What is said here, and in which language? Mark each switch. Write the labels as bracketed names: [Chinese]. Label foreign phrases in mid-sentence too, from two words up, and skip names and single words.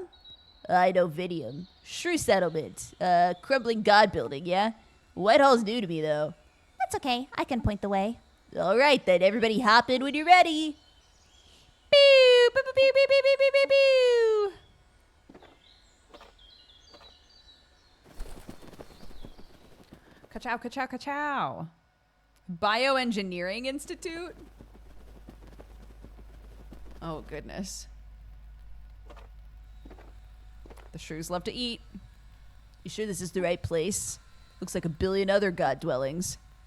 [English] I know Vinium. Shrew Settlement. Crumbling God Building, yeah? Whitehall's new to me, though. That's okay. I can point the way. All right, then. Everybody hop in when you're ready. Pew! Pew, pew, pew, pew, pew, pew, pew, pew. Ka-chow, ka-chow, ka-chow. Bioengineering Institute? Oh, goodness. The shrews love to eat. You sure this is the right place? Looks like a billion other god dwellings.